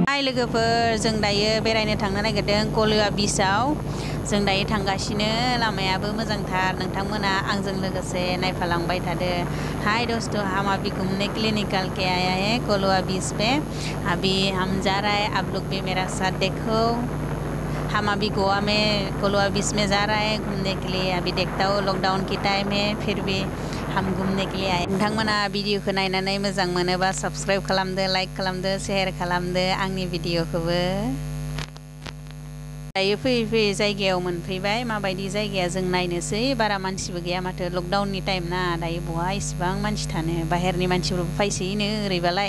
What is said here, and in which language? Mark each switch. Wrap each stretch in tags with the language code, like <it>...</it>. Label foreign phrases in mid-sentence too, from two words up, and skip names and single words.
<brx>लोगोफोर जों दायो बेरायनो थांनो नागिरदों कलवा बीचआव जों दायो थांगासिनो लामायाबो मोजांथार नोंथांमोना आंजों लोगोसे नायफालांबाय थादो।</brx> <hi>हाय दोस्तों, हम अभी घूमने के लिए निकल के आया है कोलवा बीच पे। अभी हम जा रहा है, आप लोग भी मेरा साथ देखो। हम अभी गोवा में कोलवा बीच में जा रहा है घूमने के लिए। अभी देखता हूँ लॉकडाउन की टाइम है फिर भी हम घूमने के लिए आए।</hi> <brx>नोंथांमोना भिडिअखौ नायनानै मोजां मोनोबा सब्सक्राइब खालामदो, लाइक खालामदो, शेयार खालामदो आंनि भिडिअखौबो। दायो फैयै फैयै जायगायाव मोनफैबाय। माबायदि जायगाया जों नायनोसै। बारा मानसिबो गैया माथो, लकडाउननि टाइम ना। दायो बहा इसिबां मानसि थानो, बाहेरनि मानसिफोरबो फैसोयोनो ओरैबालाय।</brx>